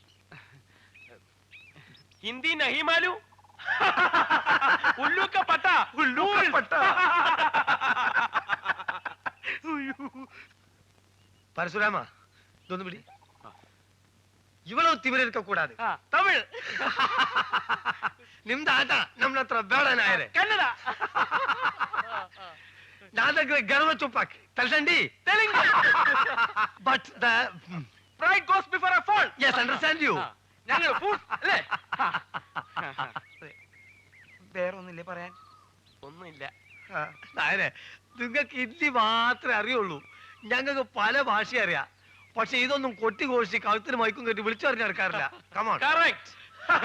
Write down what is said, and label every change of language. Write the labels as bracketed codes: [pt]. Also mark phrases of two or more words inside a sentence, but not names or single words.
[hi] हिंदी नहीं मालूम. उल्लू का पट्ठा. ഉല്ലൂക്കപ്പട്ട. [ml] പരശുരാമ, ഇതൊന്നു പിടി. [ta] இவ்ளோ திமிருக்க கூடாதே [ml] തമിഴ്. [kn] ನಿಮ್ದ ಆಟ ನಮ್ನ ಹತ್ರ ಬೇಡ ನಾಯರೆ. ಕನ್ನಡ. [te] నన్న దగ్గర గర్వ చుప్పాకి తల్సండి [ml] തെലുങ്ക്. [en] But the Pride goes before a fall. Yes understand you. [ml] ഞങ്ങൾ അല്ലേ? വേറൊന്നില്ലേ പറയാൻ? ഒന്നുമില്ല. നായരെ, നിങ്ങൾക്ക് ഹിന്ദി മാത്രമേ അറിയുള്ളൂ. ഞങ്ങൾക്ക് പല ഭാഷ അറിയാം. പക്ഷെ ഇതൊന്നും കൊട്ടി ഘോഷിച്ച് കഴുത്തിന് മൈക്കും കെട്ടി വിളിച്ചു പറഞ്ഞ് നടക്കാറില്ല.